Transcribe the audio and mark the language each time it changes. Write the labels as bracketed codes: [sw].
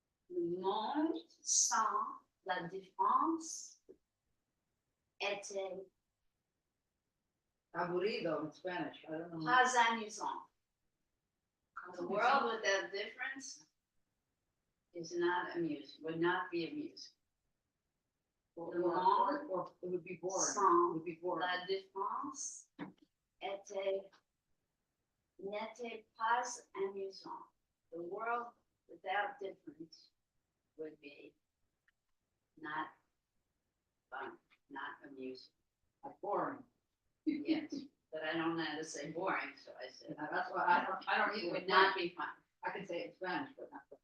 [fr] Le monde sans la différence était [en] Aburrido in Spanish. I don't know. [fr] pas amusant. [en] The world without difference is not amusing, would not be amusing. Or it would be boring. It [fr] Sans [en] would be boring. [fr] la différence n'était pas amusant. [en] The world without difference would be not fun, not amusing. Boring. Yes, but I don't know how to say boring, so I said That's why I don't it either. would not be fun. I can say it in Spanish, but not.